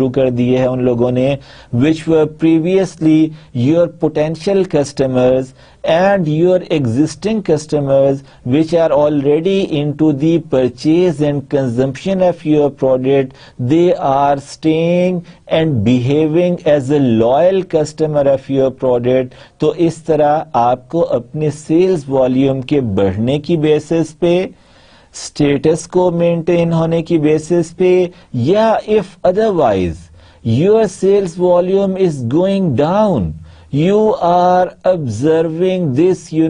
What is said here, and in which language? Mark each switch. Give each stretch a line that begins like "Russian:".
Urdu: دیے ہیں ان لوگوں نے
English: which were previously your potential customers and your existing customers which are already into the purchase and consumption of your product. They are staying and behaving as a loyal customer of your product.
Urdu: تو اس طرح آپ کو اپنے sales volume کے بڑھنے کی basis پہ, status کو مینٹین ہونے کی بیسس پہ, یا
English: if otherwise your sales volume is going down, you are observing this